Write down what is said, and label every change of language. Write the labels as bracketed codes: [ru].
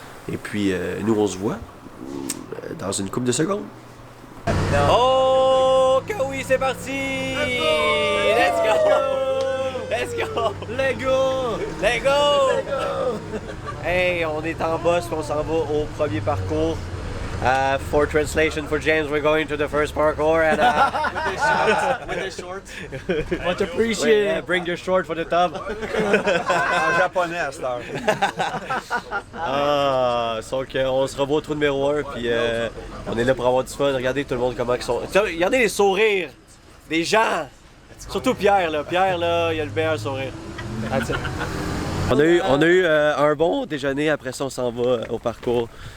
[fr] Et puis, nous, on se voit dans une couple de secondes. Oh, que oui, c'est parti! [en] Let's go! Let's go! Let's go! Let's go! [fr] Hey, on est en boss, puis on s'en va au premier parcours. [en] For translation for James, we're going to the first parkour and With the shorts. much appreciated. Bring your short for the top. [fr] En japonais à cette heure. Donc on se revoit au trou numéro 1 puis on est là pour avoir du fun. Regardez tout le monde comment ils sont. Regardez les sourires des gens. Surtout Pierre là. Pierre là, il a le meilleur sourire. On a eu un bon déjeuner, après ça on s'en va au parcours.